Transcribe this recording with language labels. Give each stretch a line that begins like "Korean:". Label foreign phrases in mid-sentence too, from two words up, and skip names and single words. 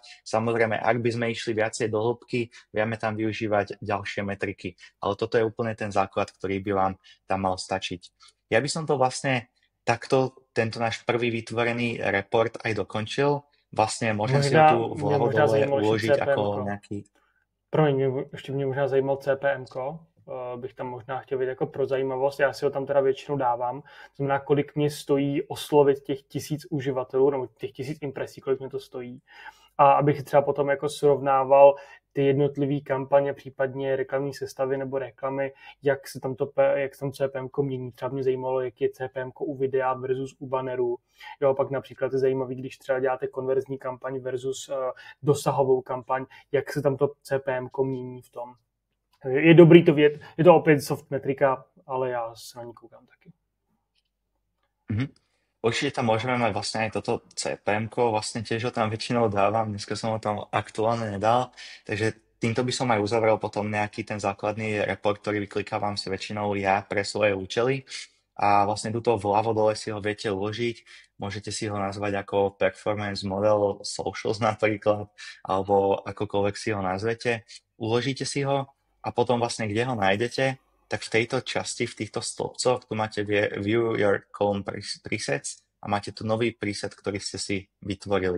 Slovak: Samozrejme, ak by sme išli viacej do hĺbky, vieme tam využívať ďalšie metriky. Ale toto je úplne ten základ, ktorý by vám tam mal stačiť. Ja by som to vlastne takto, tento náš prvý vytvorený report aj dokončil. Vlastne môžem si ho tu vľavo dole uložiť ako nejaký...
Czech: Promiň, ještě mě možná zajímal CPMko, bych tam možná chtěl vidět jako pro zajímavost. Já si ho tam teda většinou dávám. Znamená, kolik mě stojí oslovit těch 1000 uživatelů, nebo těch 1000 impresí, kolik mě to stojí. A abych třeba potom jako srovnával ty jednotlivé kampaně, případně reklamní sestavy nebo reklamy, jak se tam CPM mění. Třeba mě zajímalo, jak je CPM u videa versus u bannerů. Jo, pak například je zajímavý, když třeba děláte konverzní kampaň versus dosahovou kampaň, jak se tam to CPM mění v tom. Je dobrý to vědět, je to opět soft metrika, ale já se na ní koukám taky.
Slovak: Určite tam môžeme mať vlastne aj toto CPM-ko, vlastne tiež ho tam väčšinou dávam, dneska som ho tam aktuálne nedal, takže týmto by som aj uzavrel potom nejaký ten základný report, ktorý vyklikávam si väčšinou ja pre svoje účely a vlastne tuto vľavo dole si ho viete uložiť, môžete si ho nazvať ako
English: performance model socials
Slovak: napríklad, alebo akokoľvek si ho nazvete, uložíte si ho a potom vlastne kde ho nájdete, tak v tejto časti, v týchto stĺpcoch, tu máte
English: View Your Column Presets
Slovak: a máte tu nový preset, ktorý ste si vytvorili.